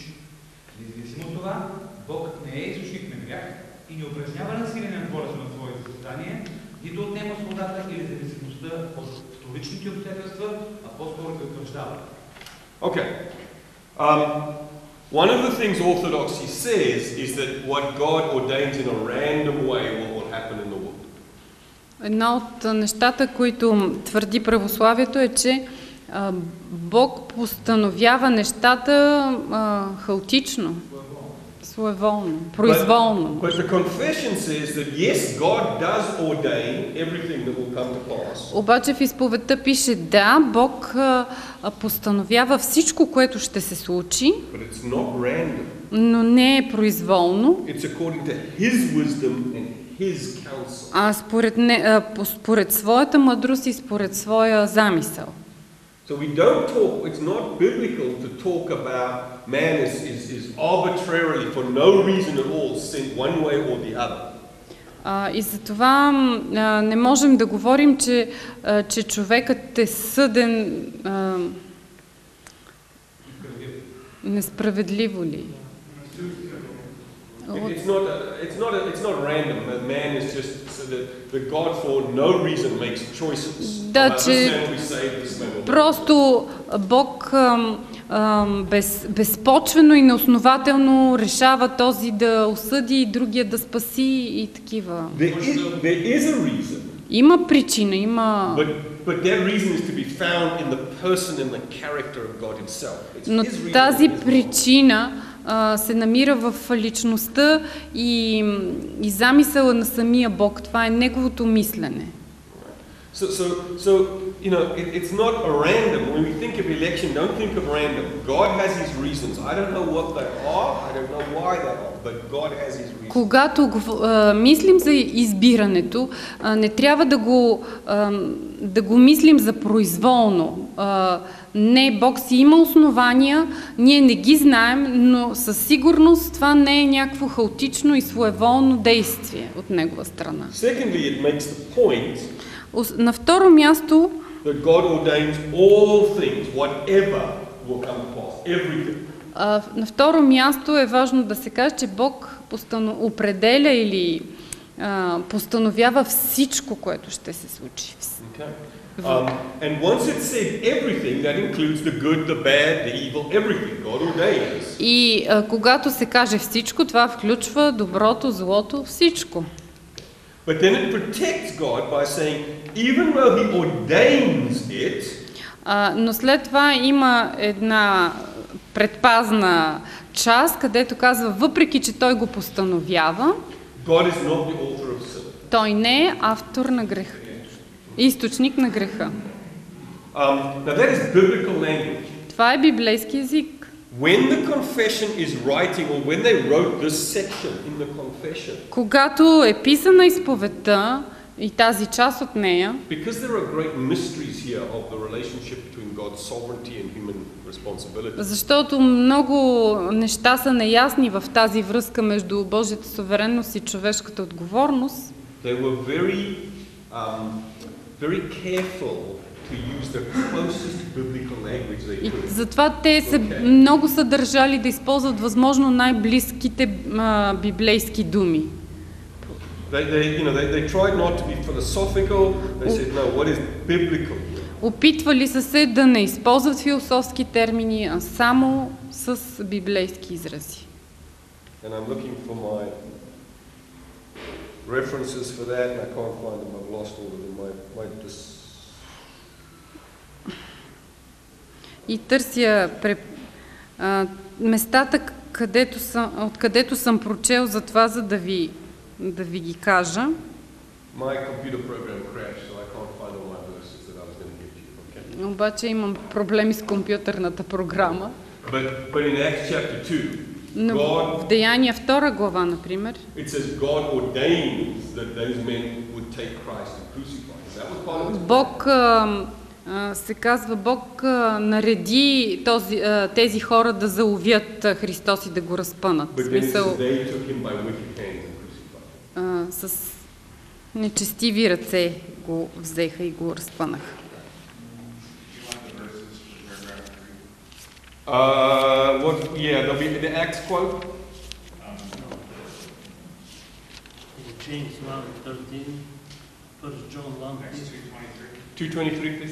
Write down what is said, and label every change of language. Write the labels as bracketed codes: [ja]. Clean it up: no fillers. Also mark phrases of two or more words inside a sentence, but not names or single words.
[bg] Независимо от това, Бог не е източник на грях и не упражнява насилие над волята на своите създания, нито отнема свободата или зависимостта от вторичните обстоятелства, а по-скоро ги утвърждава. [en] Okay. One of the things Orthodoxy says is that what God ordains in a random way will happen in the world. [bg] Едно от нещата, които твърди православието, е, че Бог постановява нещата хаотично, своеволно, произволно. [en] But the confession says that yes, God does ordain everything that will come to pass. [bg] Обаче в изповедта пише, да, Бог постановява всичко, което ще се случи, [en] But it's not random. [bg] но не е произволно, [en] It's according to His wisdom and His counsel. [bg] а според своята мъдрост и според своя замисъл. [en] So we don't talk, it's not biblical to talk about man is arbitrarily, for no reason at all, sent one way or the other. [bg] И затова не можем да говорим, че човекът е съден несправедливо ли. [en] It's not random. Man is just so that God for no reason makes choices. [bg] Да, че просто Бог безпочвено и неоснователно решава този да осъди, другия да спаси и такива. [en] There is a reason. [bg] Има причина, има. [en] But that reason is to be found in the person and the character of God Himself. [bg] Но тази причина се намира в личността и замисъла на самия Бог. Това е неговото мислене. [en] So you know, it's not a random. When we think of election, don't think of random. God has His reasons. I don't know what they are. I don't know why they are, but God has His reasons. [bg] Когато мислим за избирането, не трябва да го мислим за произволно. Не, Бог си има основания, ние не ги знаем, но със сигурност това не е някакво хаотично и своеволно действие от негова страна. [en] Secondly, it makes the point [bg] на второ място, [en] that God ordains all things, whatever will come to pass, everything. [bg] На второ място е важно да се каже, че Бог определя или постановява всичко, което ще се случи. [en] Okay. And once it said everything, that includes the good, the bad, the evil, everything. God ordains. [bg] И когато се каже всичко, това включва доброто, злото, всичко. [en] But then it protects God by saying, even though He ordains it, [bg] но след това има една предпазна част, където казва, въпреки че Той го постановява, [en] God is not the author of sin. [bg] Той не е автор на греха, източник на греха. [en] Now that is biblical language. [bg] Това е библейски език. [en] When the confession is writing, or when they wrote this section in the confession, [bg] когато е писана изповедта и тази част от нея, [en] because there are great mysteries here of the relationship between God's sovereignty and human responsibility. [bg] Защото много неща са неясни в тази връзка между Божията суверенност и човешката отговорност. [en] They were very careful to use the closest biblical language they could. [bg] Затова те се много са държали да използват възможно най-близките библейски думи. [en] They tried not to be philosophical. They said, no, what is biblical? [bg] Опитвали са се да не използват философски термини, а само с библейски изрази. [en] And I'm looking for my references for that, and I can't find them. I've lost all of them. [bg] И търся местата, откъдето съм прочел за това, за да ви ги кажа. [en] My computer program crashed, so I can't find all my verses that I was going to give you. Okay? [bg] Обаче имам проблеми с компютърната програма. [en] But in Acts chapter 2, [bg] Но в Деяния 2 глава, например, [en] it says God ordains that those men would take Christ and crucify him. That was part of it. [bg] Бог се казва, Бог нареди тези хора да заловят Христос и да го разпънат. с нечестиви ръце го взеха и го разпънаха. [en] There'll be the Acts quote. James 1:13, [bg] П-р Джулиан Заг. [en] 2:23, please.